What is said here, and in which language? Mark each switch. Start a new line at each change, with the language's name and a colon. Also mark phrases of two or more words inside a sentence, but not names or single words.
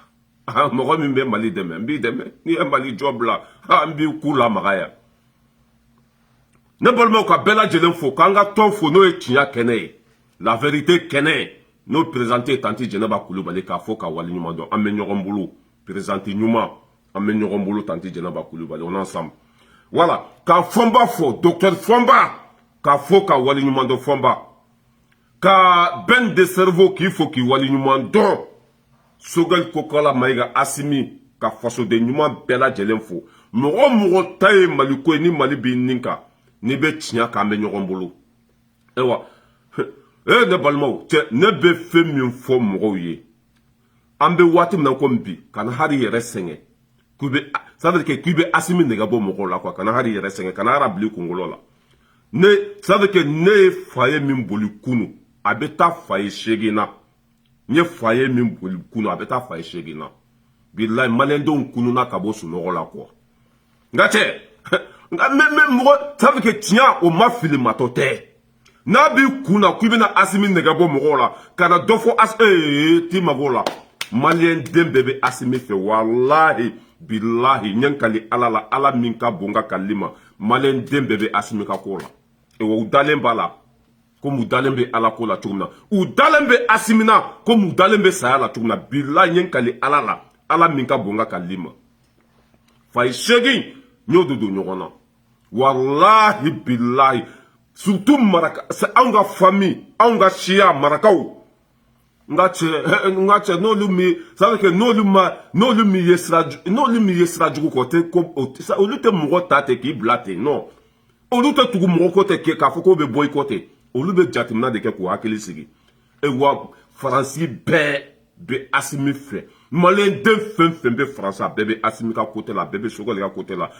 Bambara: Mɔgɔ min bɛ Mali dɛmɛ, n b'i dɛmɛ. N'i ye Mali jɔ bila, n b'i ku lamaga yan. Ne balimaw ka bɛɛ lajɛlen fo, k'an ka tɔn fo n'o ye tiɲɛ kɛnɛ ye.
French: La vérité
Bambara: kɛnɛ n'o présenté Tanti Jɛnɛba Kulibali k'a fɔ ka waleɲuman dɔn. An bɛ ɲɔgɔn bolo. Présenté ɲuman, an bɛ ɲɔgɔn bolo Tanti Jɛnɛba Kulibali,
French: on est ensemble.
Bambara: Voilà, k'a Fɔnba fo, docteur Fɔnba, k'a fɔ ka waleɲuman dɔn Fɔnba. Ka Ben de Cerveau k'i fo k'i waleɲuman dɔn. Sogɛl Kokala Maïga Assimi, ka fasoden ɲuman bɛɛ lajɛlen fo. Mɔgɔ mɔgɔ ta ye Mali ko ye ni Mali b'i nin kan, n'i bɛ tiɲɛ kan an bɛ ɲɔgɔn bolo. Ewa, ne balimaw, cɛ ne bɛ fɛn min fɔ mɔgɔw ye. An bɛ waati min na komi bi, kana hari yɛrɛ sɛgɛn.
French: Ça veut dire que
Bambara: k'i bɛ Assimi nɛgɛ bɔ mɔgɔw la quoi, kana hari yɛrɛ sɛgɛn, kana ara bili kunkolo la.
French: Ça veut dire que
Bambara: ne ye fa ye min boli kunu, a bɛ taa fa ye 8 na. N ye fa ye min boli kunu, a bɛ taa fa ye 8 na. Bilahi maliyɛndenw kununa ka bɔ sunɔgɔ la quoi. Nka cɛ, mais mɔgɔ,
French: ça veut dire que
Bambara: tiɲɛ o ma fili matɔ tɛ. N'a b'i kun na k'i bɛna Assimi nɛgɛ bɔ mɔgɔw la, kana dɔ fɔ t'i mago la. Maliyɛnden bɛɛ bɛ Assimi fɛ, walahi, bilahi, n ye n kali Ala la, Ala min ka bon n ka kali ma, maliyɛnden bɛɛ bɛ Assimi ka ko la. U dalen b'a la, komi u dalen bɛ Ala ko la cogo min na. U dalen bɛ Assimi na, komi u dalen bɛ saya la cogo min na. Bilahi, n ye n kali Ala la, Ala min ka bon n ka kali ma. Fa ye 8 n y'o de don ɲɔgɔn na. Walahi, bilahi, surtout Maraka, c'est anw ka famille, anw ka siya Marakaw. Nga cɛ n'olu mi,
French: ça veut dire que
Bambara: n'olu mi ye sira jugu kɔ tɛ ko olu tɛ mɔgɔ ta ten k'i bila ten non. Olu tɛ tugu mɔgɔ ko tɛ k'a fɔ k'o bɛ bɔ i kɔ ten. Olu bɛ jateminɛ de kɛ k'u hakili sigi. Wa Faransi bɛɛ bɛ Assimi fɛ. Maliyɛnden fɛn fɛn bɛ Faransi a bɛɛ bɛ Assimi ka côté la, a bɛɛ bɛ Sogɛl ka côté la.